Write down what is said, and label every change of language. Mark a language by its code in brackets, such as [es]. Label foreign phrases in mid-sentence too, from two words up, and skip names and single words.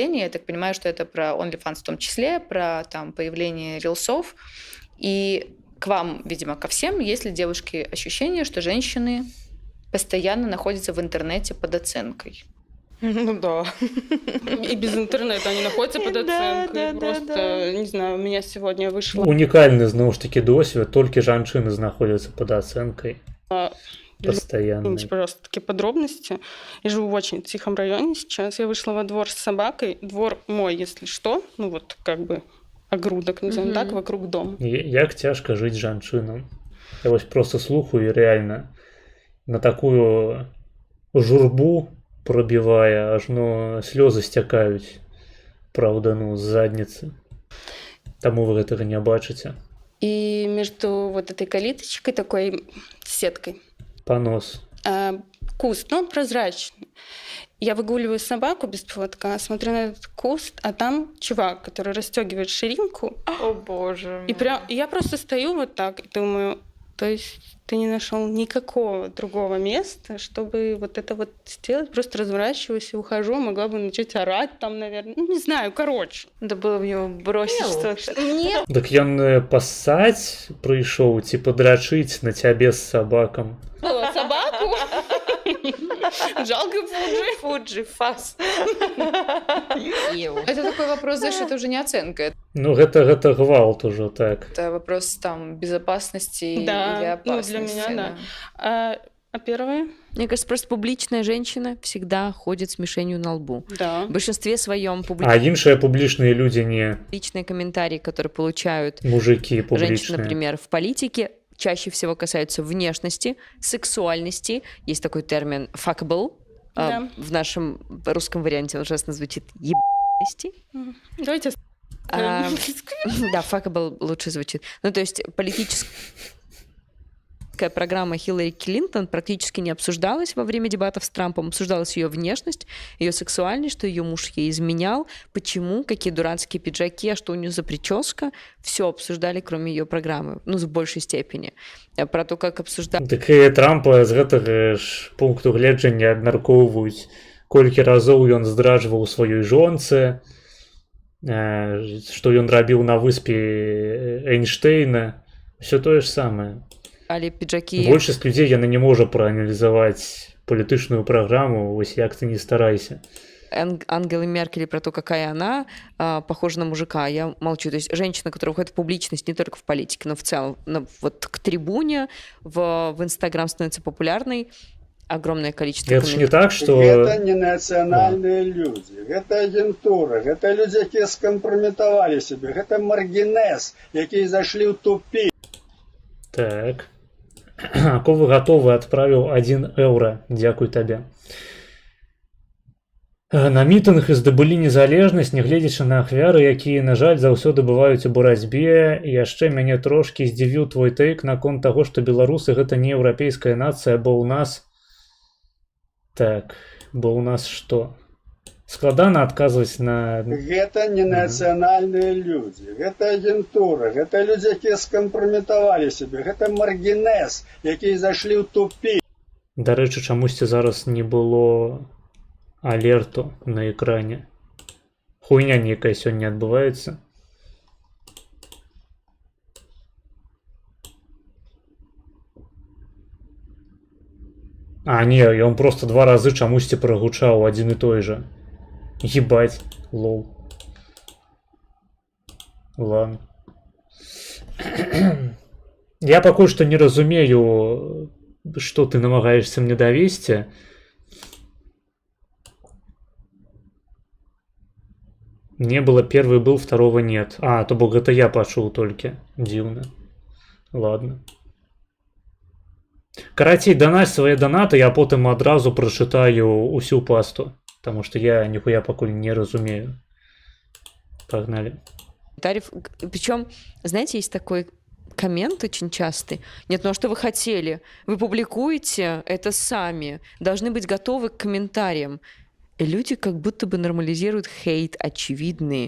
[ru] Я так понимаю, что это про OnlyFans в том числе, про там появление рилсов. И к вам, видимо, ко всем, есть ли, девушки, ощущение, что женщины постоянно находятся в интернете под оценкой? Ну да. И без интернета они находятся под оценкой. Просто, не знаю, у меня сегодня вышло... [be] Унікальны, зноў ж таки, досвед, толькі жанчыны знаходзяцца под ацэнкай. [ru] Постоянно. Извините, пожалуйста, такие подробности. Я живу в очень тихом районе сейчас. Я вышла во двор с собакой. Двор мой, если что. Ну вот как бы огрудок, назовем так, вокруг дома. [be] Як цяжка жыць жанчынам. Я вось просто слухаю, і рэальна на такую журбу пробівае, ажно слёзы сцякаюць. Праўда, ну, з задніцы. Таму вы гэтага не бачыце. [ru] И между вот этой калиточкой, такой сеткой, Понос. куст, но он прозрачный. Я выгуливаю собаку без поводка, смотрю на этот куст, а там чувак, который расстегивает ширинку. О боже. И я просто стою вот так и думаю, то есть ты не нашел никакого другого места, чтобы вот это вот сделать, просто разворачиваюсь и ухожу, могла бы начать орать там, наверное, ну не знаю, короче. Надо было в него бросить что-то. Нет. [be] Так ён пассаць прыйшоў ці падрачыць на цябе з сабакам. [ru] Было собаку. Жалко Фуджи. Фуджи, фас. Это такой вопрос, знаешь, это уже не оценка. [be] Ну гэта гвалт ужо, так. [ru] Это вопрос там безопасности Да, или ну, опасности. для меня, да. А первое? Мне кажется, просто публичная женщина всегда ходит с мишенью на лбу. Да. В большинстве своем [be] А іншыя публічныя людзі не [ru] публичные комментарии, которые получают мужики женщины, [be] публічныя. [ru] например, в политике, чаще всего касаются внешности, сексуальности. Есть такой термин fuckable. Да. В нашем русском варианте он ужасно звучит ебаности. Давайте. Да, fuckable лучше звучит. Ну, то есть политическая программа Хиллари Клинтон практически не обсуждалась во время дебатов с Трампом. Обсуждалась ее внешность, ее сексуальность, что ее муж ей изменял, почему, какие дурацкие пиджаки, а что у нее за прическа. Все обсуждали, кроме ее программы. Ну, в большей степени. Про то, как обсуждали... [be] Так і Трампа з гэтага ж пункту гледжання абмяркоўваюць, колькі разоў ён здраджваў сваёй жонцы, што ён рабіў на выспе Эйнштейна. Все тое ж самае. [ru] Пиджаки. [be] Большасць людзей яна не можа прааналізаваць палітычную праграму, вось як ты не старайся. [ru] Ангелы Меркель, про то, какая она похожа на мужика, я молчу. То есть женщина, которая уходит в публичность не только в политике, но в целом вот к трибуне, в Инстаграм становится популярной. Огромное количество Это ж не так, что... Это не национальные люди, это агентура, это люди, которые скомпрометовали себя, это маргинез, которые зашли в тупик. [be] Так. Ковы гатовы адправіў 1 еўра. Дзякуй табе. На мітынг здабылі незалежнасць, нягледзячы на ахвяры, якія, на жаль, заўсёды бываюць у барацьбе. І яшчэ мяне трошкі здзівіў твой тэйк наконт таго, што беларусы гэта не еўрапейская нацыя, бо ў нас... Так, бо ў нас што? Складана адказваць на... [ru] Это не национальные люди, это агентура, это люди, которые скомпрометовали себя, это маргинез, которые зашли в тупик. [be] Дарэчы, чамусьці зараз не было алерту на экране. Хуйня нейкая сёння адбываецца. А, не, ён просто 2 разы чамусьці прагучаў адзін і той жа. [ru] Ебать, лол. Ладно. [be] Я пакуль што не разумею, што ты намагаешься мне давесці. [ru] Не было, первый был, второго нет. [be] А, то бок гэта я пачуў толькі. Дзіўна. Ладно. Карацей, данась свае данаты, я потым адразу прачытаю усю пасту. [ru] Потому что я нихуя [be] покуль не разумею. [ru] Погнали. Причем, знаете, есть такой коммент очень частый. Нет, ну а что вы хотели? Вы публикуете это сами. Должны быть готовы к комментариям. И люди как будто бы нормализируют хейт очевидный.